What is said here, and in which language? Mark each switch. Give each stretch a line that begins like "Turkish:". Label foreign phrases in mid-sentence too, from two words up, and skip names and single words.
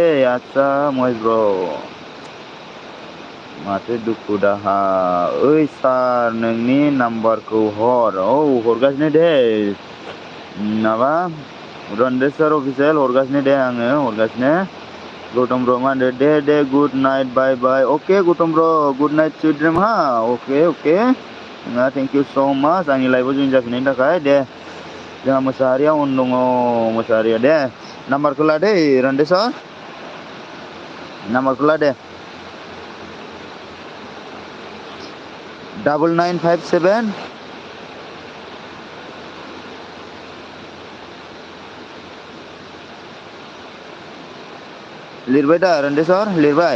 Bodo: आदसा महेश ब्र' माथो दुखु दाहा। ओइ सार नोंनि नाम्बारखौ हर। हरगासिनो दे माबा रन्डेस्वर अफिसियेल हरगासिनो दे आङो हरगासिनो।
English: Gautam bro
Bodo: mana deh
English: good night bye bye. Okay Gautam bro good night sweet dream ha. Okay. Nah, thank you so much. Ani live join
Bodo: जाफिननायनि थाखाय दे. जोंहा मोसाहारिया उन दङ मोसाहारिया दे. नाम्बारखौ ला दे रन्देसर. नाम्बारखौ ला दे. 9957 लिरबाय दा रन्देसर लिरबाय.